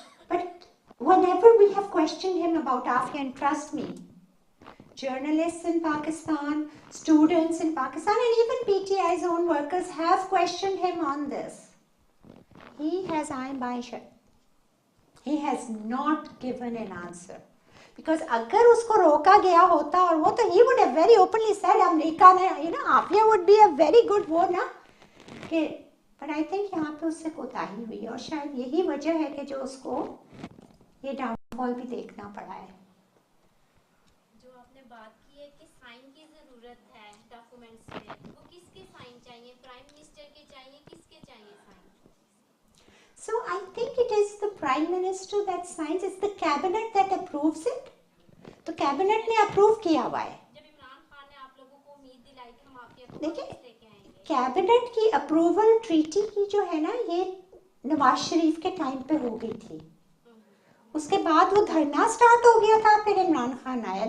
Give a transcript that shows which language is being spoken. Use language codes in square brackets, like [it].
[en] But whenever we have questioned him about Afia, and trust me, journalists in Pakistan, students in Pakistan, and even PTI's own workers have questioned him on this. He has iron shut. He has not given an answer. Because [hi] अगर उसको रोका गया होता और वो तो [en] he would have very openly said [hi] America ने, [en] you know, Afia would be a very good [hi] वो ना कि, [en] but I think [hi] यहाँ पे उससे कोताही हुई और शायद यही वजह है कि जो उसको ये डाउनफॉल भी देखना पड़ा है. जो आपने बात की है कि साइन की ज़रूरत है डॉक्यूमेंट्स में, वो किसके साइन चाहिए? प्राइम मिनिस्टर के चाहिए, किसके चाहिए sign? [en] So I think it is the Prime Minister that signs. It's the cabinet that approves it. [hi] तो कैबिनेट ने अप्रूव किया हुआ है. जब इमरान खान ने आप लोगों को उम्मीद दिलाई कि हम आफिया को देखिए, वापस लेके आएंगे, कैबिनेट की अप्रूवल ट्रीटी की जो है ना, ये नवाज शरीफ के टाइम पे हो गई थी. उसके बाद वो धरना स्टार्ट हो गया था, फिर इमरान खान आया.